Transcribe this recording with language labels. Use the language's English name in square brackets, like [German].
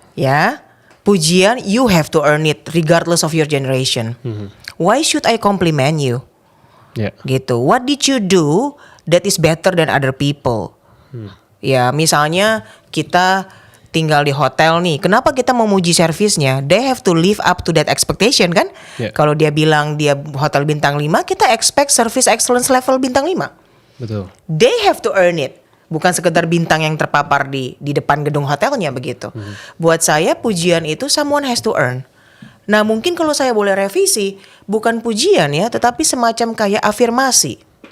[English] Ya, pujian you have to earn it regardless of your generation. Why should I compliment you? [Indonesian] Ya. Gitu. [English] What did you do that is better than other people? [Indonesian] Ya, misalnya kita tinggal di hotel nih. Kenapa kita memuji servisnya? [English] They have to live up to that expectation kan? [Indonesian] Ya. Kalau dia bilang dia hotel bintang 5, kita expect service excellence level bintang 5. Betul. They have to earn it. Bukan sekedar bintang yang terpapar di depan gedung hotelnya begitu. Buat saya pujian itu someone has to earn. Nah mungkin kalau saya boleh revisi, bukan pujian ya, tetapi semacam kayak afirmasi.